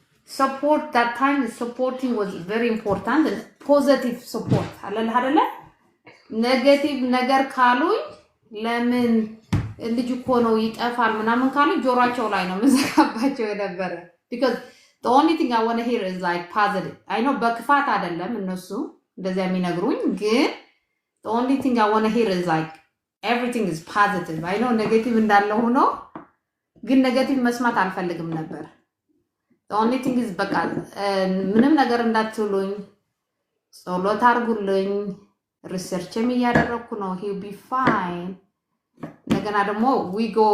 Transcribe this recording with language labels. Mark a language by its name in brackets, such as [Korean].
[English] support that time supporting was very important and positive support [Amharic] አይደለ ኔጌቲቭ ነገር ካሉኝ ለምን ልጅ እኮ ነው ይጠፋል ምናምን ካሉኝ ጆሮአቸው ላይ ነው መዘጋባቸው የነበረ [English] because the only thing I want to hear is like positive. I know [Amharic] በክፋት አይደለም እነሱ እንደዚያ የሚነግሩኝ ግን [English] the only thing I want to hear is like everything is positive. [Amharic] I know negative እንዳለ ሆኖ ግን ኔጌቲቭ መስማት አልፈልግም ነበር። the only thing is በቃ ምንም ነገር እንዳትሉኝ ጸሎት አድርጉልኝ ሪሰርችም እያደረኩ ነው [English] he will be fine [Amharic] እንደገና ደግሞ we